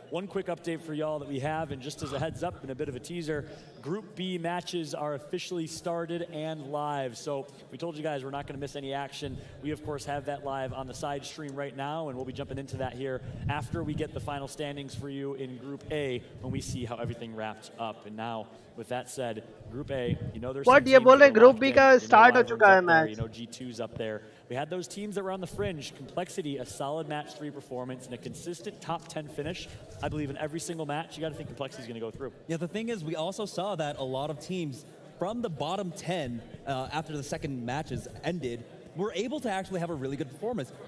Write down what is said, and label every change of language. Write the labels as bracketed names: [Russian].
[English] One quick update for y'all that we have, and just as a heads up and a bit of a teaser, Group B matches are officially started and live. So we told you guys we're not going to miss any action. We of course have that live on the side stream right now, and we'll be jumping into that here after we get the final standings for you in Group A when we see how everything wrapped up. And now, with that said, Group A, there's [Hindi] What ये बोल रहे हैं Group B का start हो चुका है match. [English] G2's up there. We had those teams that were on the fringe. Complexity, a solid match 3 performance and a consistent top 10 finish. I believe in every single match, you got to think Complexity's going to go through. Yeah, the thing is, we also saw that a lot of teams from the bottom 10 after the second matches ended were able to actually have a really good performance.